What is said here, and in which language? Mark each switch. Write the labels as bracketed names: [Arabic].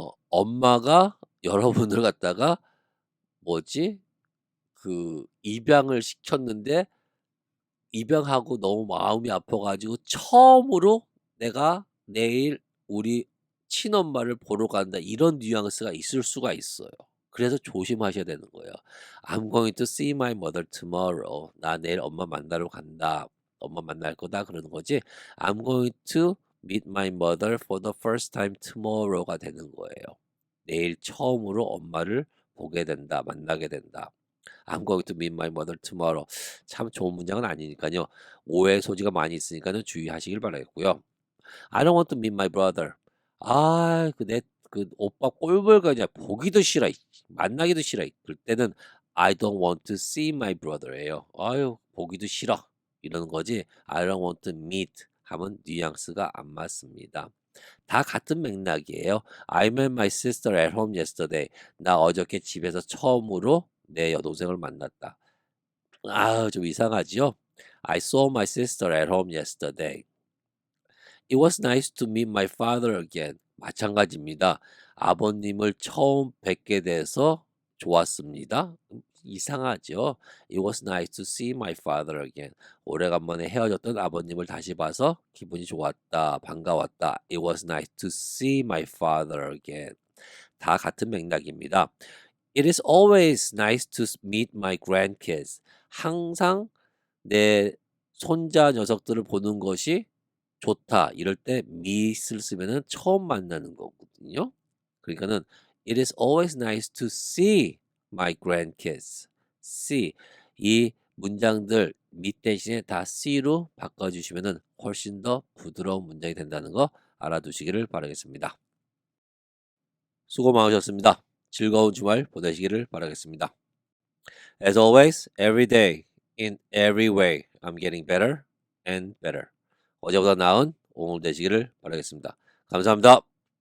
[Korean] 엄마가 여러분을 갖다가 뭐지? 그 입양을 시켰는데 입양하고 너무 마음이 아파가지고 처음으로 내가 내일 우리 친엄마를 보러 간다. 이런 뉘앙스가 있을 수가 있어요. 그래서 조심하셔야 되는 거예요. [English] I'm going to see my mother tomorrow. [Korean] 나 내일 엄마 만나러 간다. 엄마 만날 거다 그러는 거지. [English] I'm going to meet my mother for the first time tomorrow가 [Korean] 되는 거예요. 내일 처음으로 엄마를 보게 된다. 만나게 된다. [English] I'm going to meet my mother tomorrow. [Korean] 참 좋은 문장은 아니니까요. 오해 소지가 많이 있으니까는 주의하시길 바라겠고요. [English] I don't want to meet my brother. [Korean] 아, 그 오빠 꼴벌거냐 보기도 싫어. 만나기도 싫어. 그럴 때는 [English] I don't want to see my brother예요. [Korean] 아유, 보기도 싫어. 이러는 거지. [English] I don't want to meet [Korean] 하면 뉘앙스가 안 맞습니다. 다 같은 맥락이에요. [English] I met my sister at home yesterday. [Korean] 나 어저께 집에서 처음으로 내 여동생을 만났다. 아, 좀 이상하지요? [English] I saw my sister at home yesterday. It was nice to meet my father again. [Korean] 마찬가지입니다. 아버님을 처음 뵙게 돼서 좋았습니다. 이상하죠? [English] It was nice to see my father again. [Korean] 오래간만에 헤어졌던 아버님을 다시 봐서 기분이 좋았다. 반가웠다. [English] It was nice to see my father again. [Korean] 다 같은 맥락입니다. [English] It is always nice to meet my grandkids. [Korean] 항상 내 손자 녀석들을 보는 것이 좋다. 이럴 때 meet을 쓰면은 처음 만나는 거거든요. 그러니까는 [English] It is always nice to see my grandkids. [Korean] see 이 문장들 meet 대신에 다 see로 바꿔주시면은 훨씬 더 부드러운 문장이 된다는 거 알아두시기를 바라겠습니다. 수고 많으셨습니다. 즐거운 주말 보내시기를 바라겠습니다. [English] As always, every day, in every way, I'm getting better and better. [Korean] 어제보다 나은 오늘 되시기를 바라겠습니다. 감사합니다.